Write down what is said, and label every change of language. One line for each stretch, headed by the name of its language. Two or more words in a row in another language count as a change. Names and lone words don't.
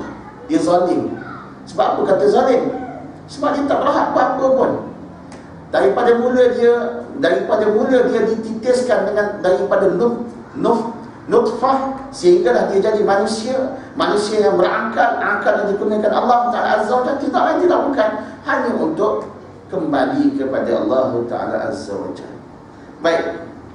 Malay: Dia zalim. Sebab apa kata zalim? Sebab dia tak berhak apa-apa pun. Daripada mula dia dititiskan daripada nutfah, sehinggalah dia jadi manusia yang berakal, akal yang digunakan
Arabic: الله تعالى عز وجل,
Malay: tidak lain tidak bukan hanya untuk kembali kepada
Arabic: الله تعالى عز وجل.
Malay: Baik,